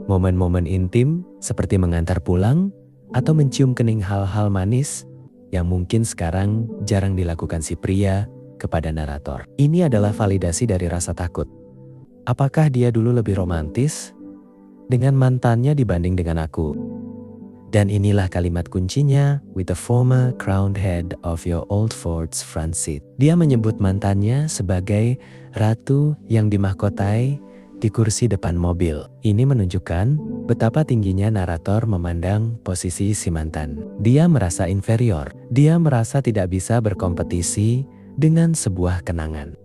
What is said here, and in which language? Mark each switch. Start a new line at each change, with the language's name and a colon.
Indonesian: Momen-momen intim seperti mengantar pulang atau mencium kening hal-hal manis yang mungkin sekarang jarang dilakukan si pria kepada narator. Ini adalah validasi dari rasa takut. Apakah dia dulu lebih romantis dengan mantannya dibanding dengan aku? Dan inilah kalimat kuncinya,
English: with the former crowned head of your old Ford's front seat.
Indonesian: Dia menyebut mantannya sebagai ratu yang dimahkotai di kursi depan mobil. Ini menunjukkan betapa tingginya narator memandang posisi si mantan. Dia merasa inferior. Dia merasa tidak bisa berkompetisi dengan sebuah kenangan.